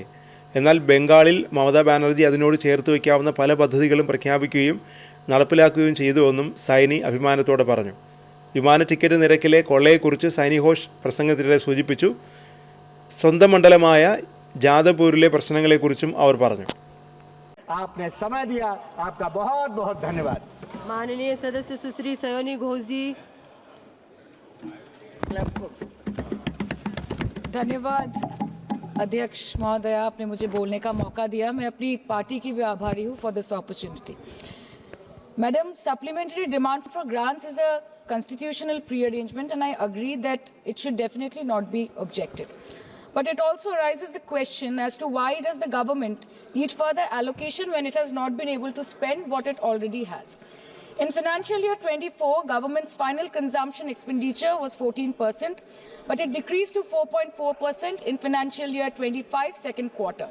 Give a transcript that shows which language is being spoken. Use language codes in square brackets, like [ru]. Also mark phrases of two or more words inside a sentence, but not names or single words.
[ml] എന്നാൽ ബംഗാളിൽ മമതാ ബാനർജി അതിനോട് ചേർത്ത് വയ്ക്കാവുന്ന പല പദ്ധതികളും പ്രഖ്യാപിക്കുകയും നടപ്പിലാക്കുകയും ചെയ്തുവെന്നും സൈനി അഭിമാനത്തോടെ പറഞ്ഞു. വിമാന ടിക്കറ്റ് നിരക്കിലെ കൊള്ളയെക്കുറിച്ച് സൈനി ഘോഷ് പ്രസംഗത്തിനിടെ സൂചിപ്പിച്ചു. സ്വന്തം മണ്ഡലമായ ജാദവ്പൂരിലെ പ്രശ്നങ്ങളെക്കുറിച്ചും അവർ പറഞ്ഞു. [hi] आपने समय दिया, आपका बहुत बहुत धन्यवाद. माननीय सदस्य सुश्री सयोनी घोष जी. धन्यवाद अध्यक्ष महोदय, आपने मुझे बोलने का मौका दिया. मैं अपनी पार्टी की भी आभारी हूँ [en] for this opportunity. Madam, supplementary demand for grants is a constitutional pre-arrangement and I agree that it should definitely not be objected. But it also raises the question as to why does the government need further allocation when it has not been able to spend what it already has. In financial year 24, government's final consumption expenditure was 14%, but it decreased to 4.4% in financial year 25 second quarter.